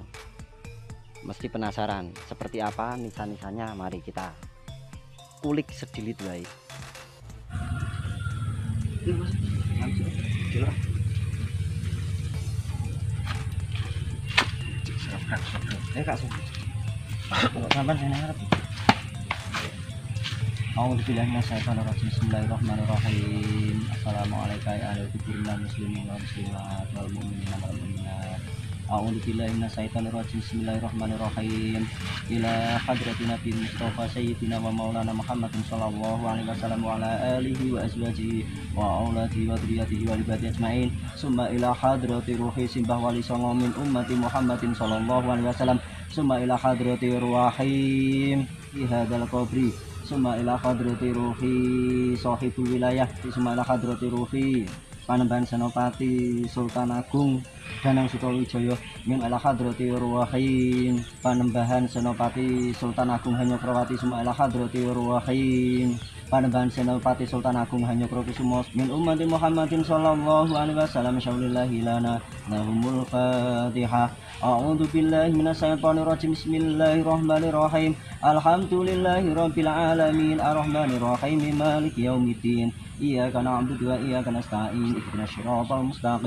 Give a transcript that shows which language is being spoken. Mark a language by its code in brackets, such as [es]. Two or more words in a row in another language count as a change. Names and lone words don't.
[id] Mesti penasaran seperti apa nisan-nisannya? Mari kita kulik sedilit baik. Kak, [ar] بسم الله الرحمن الرحيم. السلام عليكم ورحمة الله وبركاته. أعوذ بالله من الشيطان الرجيم بسم الله الرحمن الرحيم. إلى حضرة النبي المصطفى سيدنا ومولانا محمد صلى الله عليه وسلم وعلى آله وأزواجه وأولاده وذريته وعباده أجمعين. ثم إلى حضرة روح [jv] simbah wali songo [ar] من أمة محمد صلى الله عليه وسلم. ثم إلى حضرة روح من في هذا القبر. ثم إلى حضرة روح صاحب الولاية. Summa ila hadrati ruhi Panembahan Senopati Sultan Agung Danang Sutawijaya min ala hadrati ruwahin Panembahan Senopati Sultan Agung Hanyokrawati summa ala hadrati ruwahin Panembahan Senopati Sultan Agung Hanyokrokusumo min ummati Muhammadin sallallahu alaihi wasallam syaulillahi lana lahumul Fatihah. أعوذ بالله من الشيطان الرجيم بسم الله الرحمن الرحيم. الحمد لله رب العالمين الرحمن الرحيم مالك يوم الدين. إياك نعبد وإياك نستعين اهدنا الصراط المستقيم.